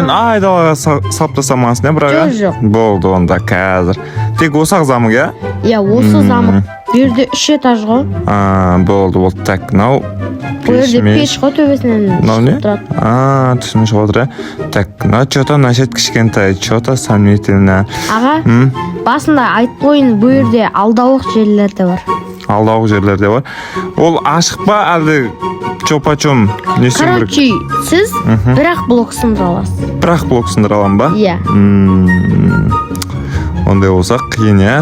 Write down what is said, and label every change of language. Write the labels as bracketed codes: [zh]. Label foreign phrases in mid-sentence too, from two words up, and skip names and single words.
[kk] Сен айдалаға салып тастамағансың, бірақ? Жоқ. Болды онда қазір. Тек осы ақ замок, я? Я, осы замок. Берде 3 этаж ғой. Болды. Так, мынау Берде пеш ғой, төбесінен мынау не? тұрады. Түсіме шығып отыр, я? Так, мынау [ru] что-то насчет [kk] кішкентай, [ru] что-то сомнительно. [kk] Аға, басында айтып қойын, бұл жерде алдауық жерлер де бар. Алдауық жерлер де бар. Ол ашық па, әлде чопа-чом несін керек? Короче, сіз бірақ блок сындыра аласыз. Бірақ блок сындыра алам ба? Иә. Ондай болса қиын, я?